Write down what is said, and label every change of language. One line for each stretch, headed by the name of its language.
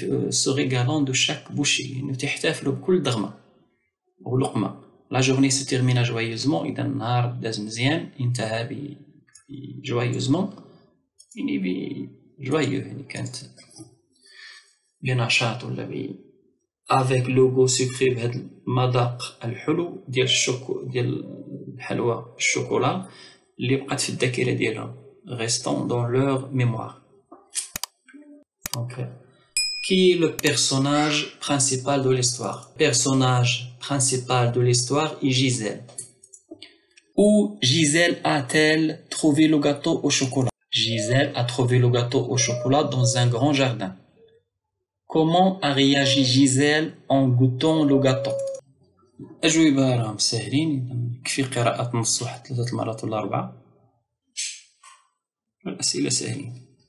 French: se régalant de chaque bouchée
Arabic: يعني تحتفلوا بكل ضغمة ولقمة.
French: la journée se termina joyeusement.
Arabic: إذا النهار داز مزيان انتهى
French: joyeusement
Arabic: يعني
French: joyeux
Arabic: يعني كانت بنشاط ولا
French: avec le goût sucré
Arabic: بهذا المذاق الحلو ديال الحلوى الشوكولا اللي بقات في الذاكرة ديالهم.
French: restant dans leur mémoire. Donc, qui est le personnage principal de l'histoire? Personnage principal de l'histoire est Gisèle. Où Gisèle a-t-elle trouvé le gâteau au chocolat? Gisèle a trouvé le gâteau au chocolat dans un grand jardin. Comment a réagi Gisèle en goûtant le gâteau?
Arabic: أجوبة راهم ساهلين. يكفي قراءة نص واحد 3 مرات ولا 4. الأسئلة ساهلين.